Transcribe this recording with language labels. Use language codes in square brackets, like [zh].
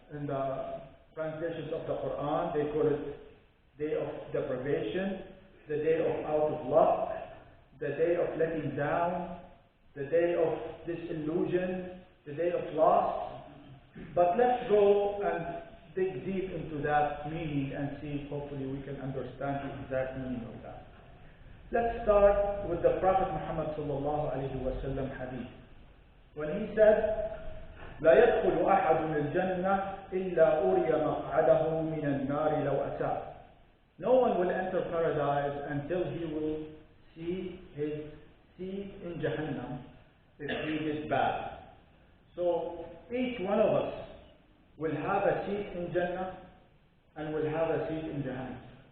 [en] In the translations of the Quran, they call it Day of Deprivation, the Day of Out of Luck, the Day of Letting Down, the Day of Disillusion, the Day of Loss. But let's go and dig deep into that meaning and see if hopefully we can understand the exact meaning of that. Let's start with the Prophet Muhammad sallallahu alayhi wa sallam hadith. When he said, [ar] لا يدخل أحد الجنة إلا أري مقعده من النار لو أتاه. [en] No one will enter paradise until he will see his seat in Jahannam if he is bad. So each one of us will have a seat in Jannah and will have a seat in Jahannam.